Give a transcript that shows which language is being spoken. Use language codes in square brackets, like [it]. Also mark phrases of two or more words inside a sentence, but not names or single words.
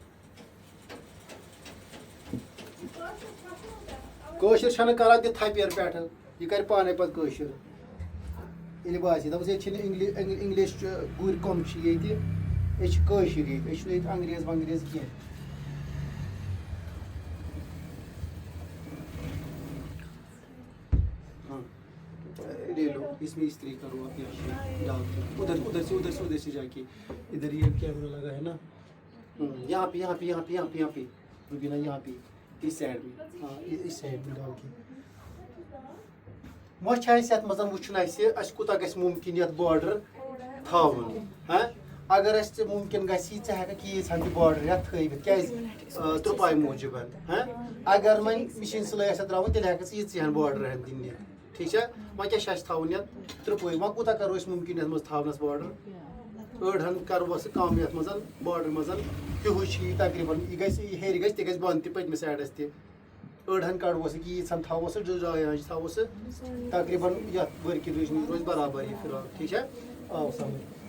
[ks] کٲشِر چھَنہٕ کران تہِ تھپٮ۪ر پٮ۪ٹھٕ یہِ کرِ پانے پَتہٕ کٲشُر ییٚلہِ باسہِ دَپُس ییٚتہِ چھِنہٕ اِنگلِش گُرۍ کَم چھِ ییٚتہِ أسۍ چھِ کٲشِر ییٚتہِ أسۍ چھِنہٕ ییٚتہِ انگریز ونگریز کینٛہہ [ur] لے لو اس میں استری کرو آپ ادھر سے جا کے ادھر یہ کیمرہ لگا ہے نا یہاں پہ روبینہ یہاں پہ اس سائڈ میں ہاں اس سائڈ میں ڈال کے [ks] وۄنۍ چھِ اَسہِ یَتھ منٛز وٕچھُن اَسہِ کوٗتاہ گژھِ مُمکِن یَتھ باڈر تھاوُن ہاں اگر اَسہِ مُمکِن گژھِ ژٕ ہٮ۪ککھ ییٖژہن تہِ باڈر یَتھ تھٲوِتھ کیٛازِ ترٛپایہِ موٗجوٗب ہاں اگر وۄنۍ مِشیٖن سِلٲے آسہِ ترٛاوٕنۍ تیٚلہِ ہٮ۪کَکھ ژٕ ییٖژہن باڈر ہٮ۪تھ دِنہِ ٹھیٖک چھا وۄنۍ کیٛاہ چھِ اَسہِ تھاوُن یَتھ ترٛپٲے وۄنۍ کوٗتاہ کَرو أسۍ مُمکِن یَتھ منٛز تھاونَس باڈر أڑہن کَرہوس کَم یَتھ منٛز باڈر منٛز ہیُوُے چھِ یہِ تقریٖباً یہِ گژھِ ہیٚرِ گژھِ تہِ گژھِ بۄنہٕ تہِ پٔتمہِ سایڈَس تہِ أڑہن کَڑہوس کہِ ییٖژہن تھاووس ڈاے آنچہِ تھاووس تقریٖباً یَتھ ؤرکہِ درٛوٚج نِش روزِ برابر یہِ فِراک ٹھیٖک چھا آو سَمٕجھ